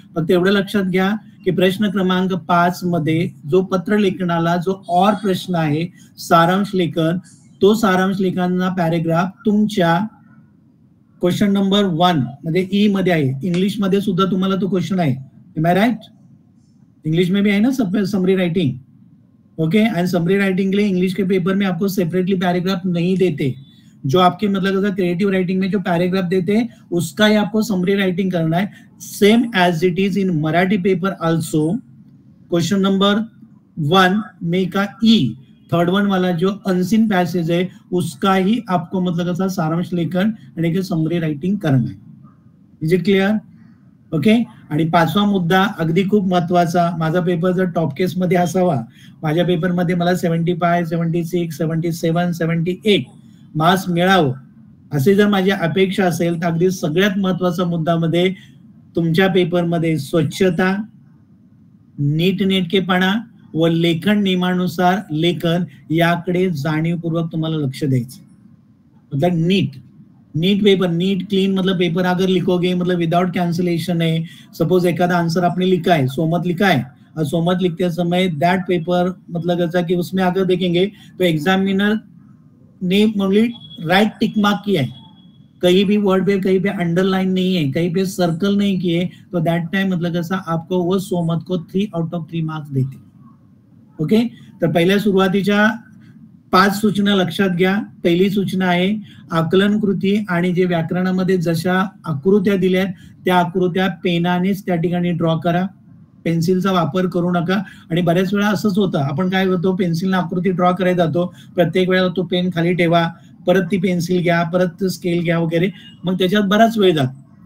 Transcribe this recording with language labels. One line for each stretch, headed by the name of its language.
Marathi: फक्त एवढं लक्षात घ्या की प्रश्न क्रमांक 5 मध्ये जो पत्र लेखनाला जो और प्रश्न आहे सारांश लेखन, तो सारांश लेखनाचा पॅरेग्राफ तुमच्या क्वेश्चन नंबर 1 मध्ये ई मध्ये आहे. इंग्लिश मध्ये सुद्धा तुम्हाला तो क्वेश्चन आहे.
English: Am I right?
Hindi: इंग्लिश में भी है ना summary writing. Okay, and summary writing के लिए इंग्लिश के पेपर में आपको सेपरेटली पैराग्राफ नहीं देते. जो आपके मतलब क्रिएटिव राइटिंग में जो पैराग्राफ देते हैं उसका ही आपको समरी राइटिंग करना है.
English: Same as it is in Marathi paper also.
Hindi: Question number 1 में का ई थर्ड वन वाला जो अनसीन पैसेज है उसका ही आपको मतलब कैसा सारांश लेखन
Marathi: आणि एक समरी रायटिंग करणं आहे.
English: Is it clear?
Hindi: ओके.
Marathi: आणि पाचवा मुद्दा अगदी खूप महत्वाचा, माझा पेपर जर टॉप केस मध्ये असावा, माझ्या पेपरमध्ये मला 75, 76, 77, 78 मार्क्स मिळावं असे जर माझी अपेक्षा असेल तर अगदी सगळ्यात महत्वाचा मुद्दा मध्ये तुमच्या पेपरमध्ये स्वच्छता, नीटनेटकेपणा व लेखन नियमानुसार लेखन याकडे जाणीवपूर्वक तुम्हाला लक्ष द्यायचं.
Hindi: मतलब नीट पेपर, नीट क्लीन मतलब पेपर अगर लिखोगे मतलब विदाउट कैंसिलेशन है. सपोज एखादा आंसर आपने लिखा है, सोमत लिखा है, और सोमत लिखते समय दैट पेपर मतलब ऐसा कि उसमें अगर देखेंगे तो एग्जामिनर ने ओनली राइट टिक मार्क किया है, कहीं भी वर्ड पे कहीं पे अंडरलाइन नहीं है, कहीं पे सर्कल नहीं किए, तो दैट टाइम मतलब कैसा आपको वो सोमत को 3 आउट ऑफ 3 मार्क्स देते.
English: Okay.
Marathi: तर पहिल्या सुरुवातीच्या 5 सूचना लक्षात घ्या. पहिली सूचना आहे आकलन कृती आणि जे व्याकरणामध्ये जशा आकृत्या दिल्यात त्या आकृत्या पेनानेच त्या ठिकाणी ड्रॉ करा. पेन्सिलचा वापर करू नका. आणि बऱ्याच वेळा असंच होतं, आपण काय करतो, पेन्सिलने आकृती ड्रॉ करायला जातो, प्रत्येक वेळेला तो पेन खाली ठेवा, परत ती पेन्सिल घ्या, परत स्केल घ्या वगैरे, मग त्याच्यात बराच वेळ जातो.